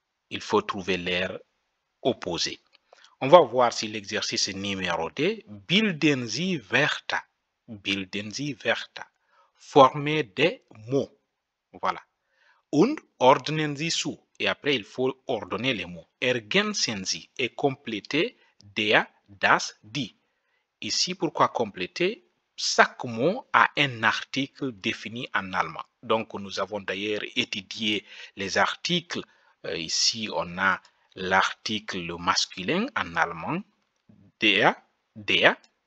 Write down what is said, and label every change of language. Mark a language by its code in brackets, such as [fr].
[fr] Il faut trouver l'air opposé. On va voir si l'exercice numéro 2, [de] bilden Sie Wörter. Bilden Sie Wörter. [fr] Former des mots. Voilà. [de] Und ordnen Sie zu. [fr] Et après, il faut ordonner les mots. [de] Ergänzen Sie [fr] et compléter [de] der, das, die. [fr] Ici, pourquoi compléter? Chaque mot a un article défini en allemand. Donc, nous avons d'ailleurs étudié les articles. Ici, on a l'article masculin en allemand, der, der.